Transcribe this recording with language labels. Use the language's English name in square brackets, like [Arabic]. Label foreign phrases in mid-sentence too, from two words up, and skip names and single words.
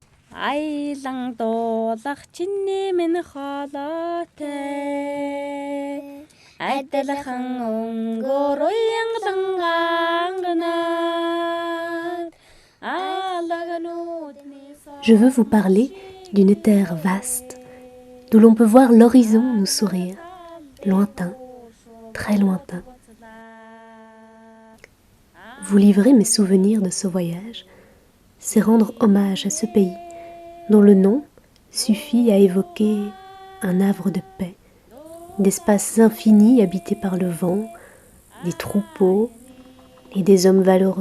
[Mongolian] Айлан дуулах чиний минь хоолойтой адилхан өнгөөр уянгалан анганаад алагнуудны [French] Je veux vous parler d'une terre vaste, d'où l'on peut voir l'horizon nous sourire, lointain, très lointain. Vous livrer mes souvenirs de ce voyage, c'est rendre hommage à ce pays, dont le nom suffit à évoquer un havre de paix, d'espaces infinis habités par le vent, des troupeaux et des hommes valeureux.